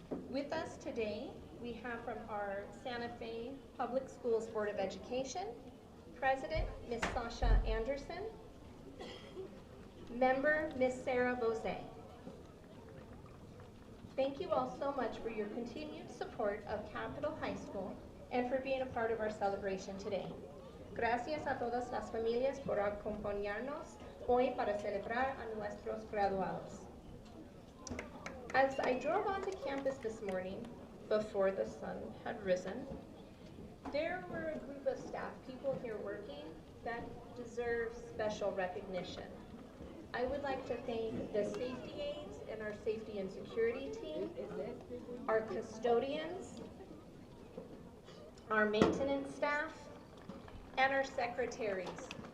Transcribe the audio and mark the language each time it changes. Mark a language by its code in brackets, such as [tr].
[en] With us today, we have from our Santa Fe Public Schools Board of Education, President, Ms. Sasha Anderson, Member, Ms. Sarah Bose. Thank you all so much for your continued support of Capital High School and for being a part of our celebration today. [es] Gracias a todas las familias por acompañarnos hoy para celebrar a nuestros graduados. [en] As I drove onto campus this morning, before the sun had risen, there were a group of staff people here working that deserve special recognition. I would like to thank the safety aides and our safety and security team, our custodians, our maintenance staff, and our secretaries.